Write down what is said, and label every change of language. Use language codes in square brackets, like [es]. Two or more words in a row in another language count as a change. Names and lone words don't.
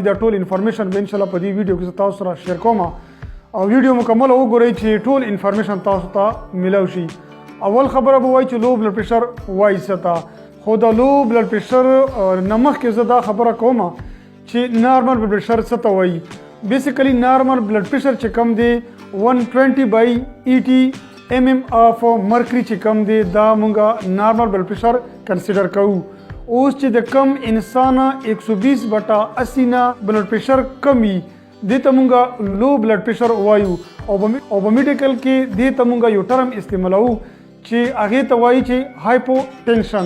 [ps] دا ټول انفارمیشن به ان شاء الله په دې ویډیو کې تاسو سره شیر کوم او ویډیو مکمل وګورئ چې ټول انفارمیشن تاسو ته ملو شي. اول خبره به وایي چې [en] low blood pressure [ps] وایي څه ته، خو د [en] low blood pressure [ps] نه مخکې زه دا خبره کوم چې [en] normal blood pressure [ps] څه ته وایي. [en] basically normal blood pressure [ps] چې کم دی 120/80 [en] mm of mercury [ps] چې کم دی دا مونږه [en] normal blood pressure consider [ps] کوو. اوس چې د کم انسان 120/80 نه بلډ پریشر کم وي دې ته مونږه [en] low blood pressure [ps] وایو او په میډیکل کې دې ته مونږه یو ټرم استعمالوو چې هغې ته وایي چې هایپوټینشن.